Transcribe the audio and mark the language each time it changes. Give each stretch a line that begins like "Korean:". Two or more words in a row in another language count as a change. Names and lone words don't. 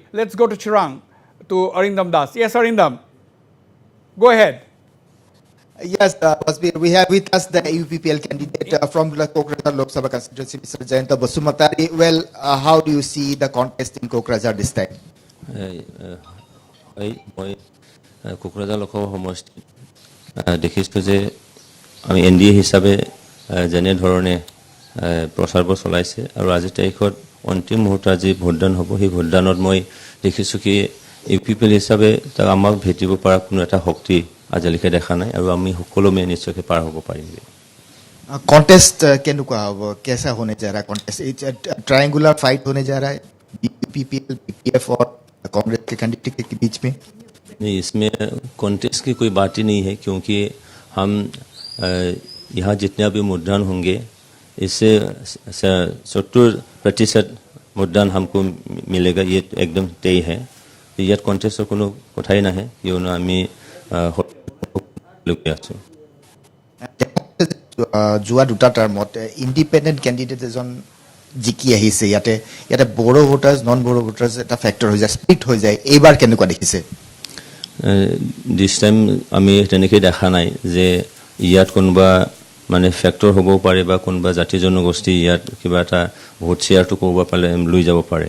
English: Let's go to Chirang to Arindam Das. Yes, Arindam, go ahead. Yes, Wasbir, we have with us the UPPL candidate from the Kokrajhar Lok Sabha constituency, Mr. Joyanta Basumatari. Well, how do you see the contest in Kokrajhar this time?
Assamese: মই কোকৰাঝাৰ লোকসভা সমষ্টিত দেখিছোঁ যে আমি এনডিএ হিচাপে যেনে ধৰণে প্ৰচাৰবোৰ চলাইছে আৰু আজিৰ তাৰিখত অন্তিম মুহূৰ্তত আজি ভোটদান হ'ব সেই ভোটদানত মই দেখিছোঁ কি ইউপিপিএল হিচাপে তাক আমাক ভেটিব পৰা কোনো এটা শক্তি আজিলৈকে দেখা নাই আৰু আমি সকলোৱে নিশ্চয়কৈ পাৰ হ'ব পাৰিম
Hindi: कॉन्टेस्ट केनुका होगा कैसा होने जा रहा है कॉन्टेस्ट
English: triangular fight
Hindi: होने जा रहा है बीपीपीएल बीपीएफ और कांग्रेस के कैंडिडेट के बीच में नहीं इसमें कॉन्टेस्ट की कोई बात ही नहीं है क्योंकि हम यहाँ जितने भी मतदान होंगे इससे 70% मतदान हमको मिलेगा ये एकदम तय है ये कॉन्टेस्ट को कथा ही ना है क्यों ना हमें
Assamese: যোৱা দুটা টাৰ্মত
English: independent candidate
Assamese: এজন জিকি আহিছে ইয়াতে
English: Bodo voters non Bodo voters
Assamese: এটা ফেক্টৰ হৈ যায় স্প্লিট হৈ যায় এইবাৰ কেনেকুৱা দেখিছে
English: this time
Assamese: আমি তেনেকৈ দেখা নাই যে ইয়াত কোনোবা মানে ফেক্টৰ হ'ব পাৰে বা কোনোবা জাতি জনগোষ্ঠী ইয়াত কিবা এটা ভোট শ্বেয়াৰটো ক'ব পাৰে লৈ যাব পাৰে